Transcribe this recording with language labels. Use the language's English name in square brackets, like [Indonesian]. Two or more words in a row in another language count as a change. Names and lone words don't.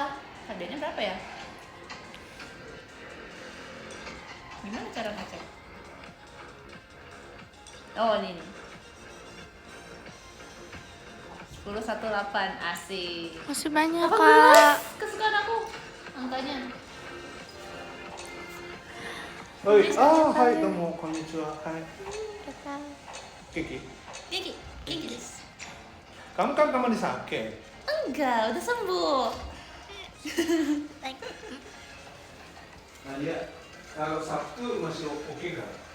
[Indonesian] KDA-nya berapa ya? Gimana cara ngecek? Oh, ini nih. 1018, asik. Masih banyak 18, kak. kesukaan aku angkanya. [Japanese] はい、ああ、はい、どうも、こんにちは。はい。 [Indonesian] Kiki, Kiki, Kiki. kamu kan teman di sakit. Enggak, udah sembuh. Nadia, kalau Sabtu masih oke nggak?